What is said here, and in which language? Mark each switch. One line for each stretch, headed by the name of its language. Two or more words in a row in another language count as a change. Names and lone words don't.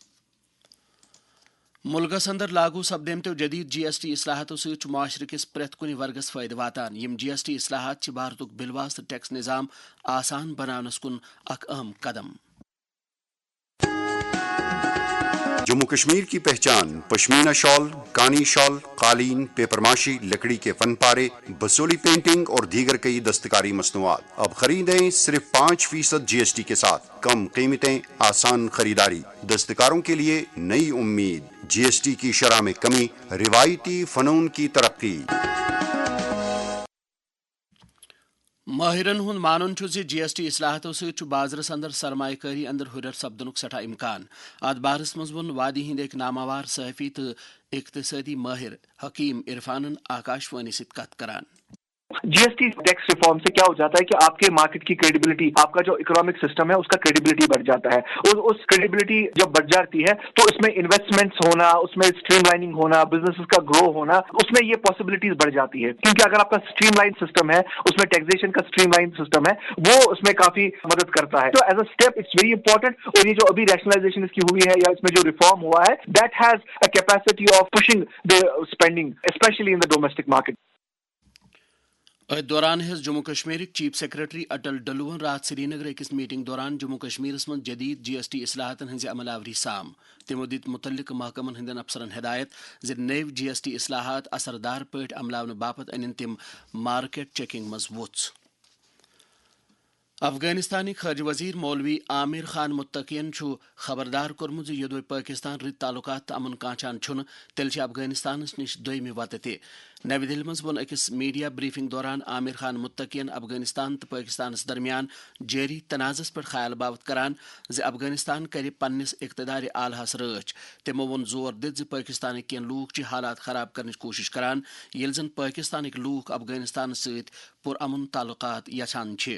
Kashmiri: ملکس اندر لاگو سپدیمتو جدید جی ایس ٹی اصلاحاتو سۭتۍ معاشرٕ کس پرٛٮ۪تھ کُنہِ ورگس فٲیدٕ واتان. یم جی ایس ٹی اصلاحات چھ بھارتک بالواسطہ ٹیکس نظام آسان بناونس کن اخ اہم قدم.
Urdu: جموں کشمیر کی پہچان پشمینہ شال، کانی شال، قالین، پیپر ماشی، لکڑی کے فن پارے، بسولی پینٹنگ اور دیگر کئی دستکاری مصنوعات. اب خریدیں صرف 5% GST کے ساتھ. کم قیمتیں، آسان خریداری. دستکاروں کے لیے نئی امید. GST کی شرح میں کمی، روایتی فنون کی ترقی.
Kashmiri: ماہرن ہند مانن جی ایس ٹی اصلاحاتو سۭتۍ بازرس اندر سرمایہ کاری اندر ہریر سپدنک سٹھا امکان. ات بارس مز ون وادی ہند ایک نامور صحافی تو اقتصادی ماہر حکیم عرفانن آکاشوانی ست کت کران.
Urdu: جی ایس ٹی ٹیکس ریفارم سے کیا ہو جاتا ہے کہ آپ کے مارکیٹ کی کریڈیبلٹی، آپ کا جو
English: economic system
Urdu: ہے اس کا کریڈیبلٹی بڑھ جاتا ہے. اس کریڈیبلٹی جب بڑھ جاتی ہے تو اس میں انویسٹمنٹس ہونا، اس میں اسٹریم لائننگ ہونا، بزنس کا گرو ہونا، اس میں یہ پاسبلٹیز بڑھ جاتی ہے. کیونکہ اگر آپ کا
English: streamline system
Urdu: ہے، اس میں ٹیکسیشن کا
English: streamline system
Urdu: ہے، وہ اس میں کافی مدد کرتا ہے.
English: تو as a step it's very important.
Urdu: اور یہ جو ابھی ریشنلائزیشن اس کی ہوئی ہے یا اس میں جو ریفارم ہوا ہے،
English: that has a capacity of pushing the spending especially in the domestic market.
Kashmiri: دوران جموں کشمیر چیف سیکرٹری اٹل ڈلوون رات سری نگر اکس میٹنگ دوران جموں کشمیر من جدید جی ایس ٹی اصلاحات ہز عمل آوری سام. تمو دت متعلق محکمن ہندین افسرن ہدایت زِ نو جی ایس ٹی اصلاحات اثردار پٲٹھۍ عملاونہٕ باپت انن تم مارکیٹ چیکنگ مز ووٚژھ. افغانستانک خارجہ وزیر مولوی عامر خان متقین خبردار کورمت یودوے پاکستان رٕتۍ تعلقات تو امن کانچان چھُنہٕ تیٚلہِ چھِ افغانستانس نش دویمہِ وتہٕ تہِ. نوِ دہلی مز ووٚن أکِس میڈیا بریفنگ دوران عامر خان متقین افغانستان تو پاکستانس درمیان جاری تنازعس پٮ۪ٹھ خیال باوت کران زِ افغانستان کرِ پننس اقتدار اعلیٰ رٲچھ. تِمو ووٚن زور دِتھ زِ پاکستانٕکۍ کینٛہہ لوٗکھ چھِ حالات خراب کرنٕچ کوٗشش کران ییٚلہِ زن پاکستانٕکۍ لوٗکھ افغانستانس سۭتۍ پُرامن تعلقات یژھان چھِ.